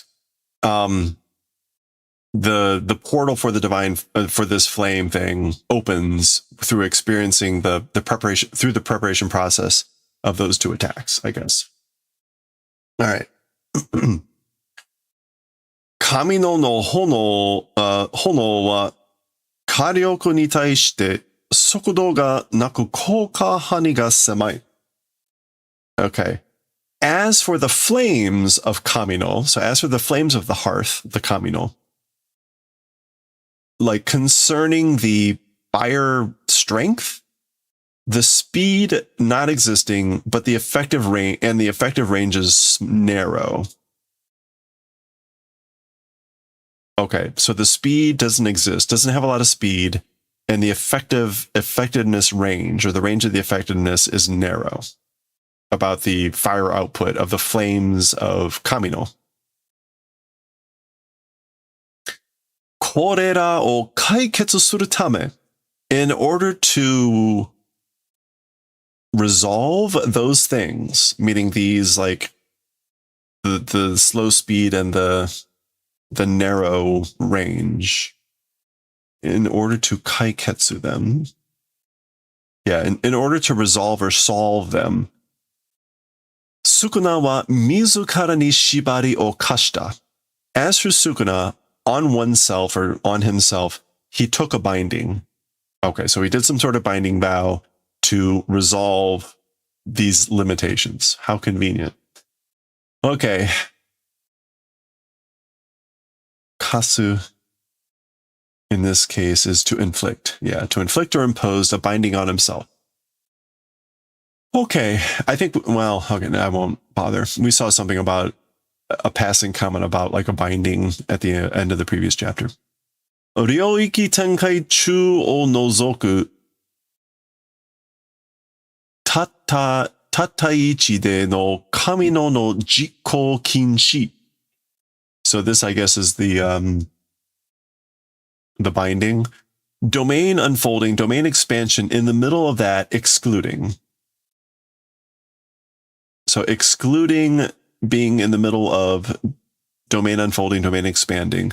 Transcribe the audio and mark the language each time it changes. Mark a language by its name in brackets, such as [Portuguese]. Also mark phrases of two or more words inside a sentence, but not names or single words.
[English] The portal for the divine for this flame thing opens through experiencing the preparation, through the preparation process of those two attacks, I guess. All right. [Japanese] 神の炎は火力に対して速度が無く効果範囲が狭い. [English] Okay. As for the flames of Kamino, so as for the flames of the hearth, the Kamino, like concerning the fire strength, the speed not existing, but the effective range, and the effective range is narrow. Okay, so the speed doesn't exist, doesn't have a lot of speed, and the effectiveness range, or the range of the effectiveness, is narrow about the fire output of the flames of Kamino. [Japanese] これらを解決するため, [English] in order to resolve those things, meaning these, like the slow speed and the narrow range, in order to kaiketsu them, in order to resolve or solve them, [Japanese] 宿儺は自らに縛りを課した. [English] As for Sukuna, on oneself or on himself, he took a binding. Okay, so he did some sort of binding vow to resolve these limitations. How convenient. Okay. Kasu, in this case, is to inflict. Yeah, to inflict or impose a binding on himself. Okay, I think, well, okay, I won't bother. We saw something about a passing comment about like a binding at the end of the previous chapter. [Japanese] 領域展開中を除くたった一での神の実行禁止. [English] So this, I guess, is the binding. Domain unfolding, domain expansion, in the middle of that, excluding. So excluding being in the middle of domain unfolding, domain expanding.